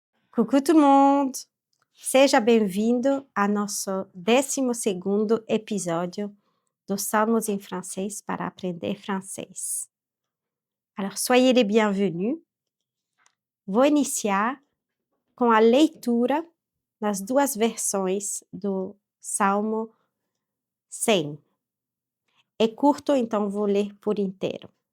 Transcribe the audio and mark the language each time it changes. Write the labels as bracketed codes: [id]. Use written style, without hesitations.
[fr] Coucou tout le monde! [pt] Seja bem-vindo a nosso 12º episódio dos Salmos em Francês para aprender francês. [fr] Alors, soyez les bienvenus. [pt] Vou iniciar com a leitura nas duas versões do Salmo 100. É curto, então vou ler por inteiro.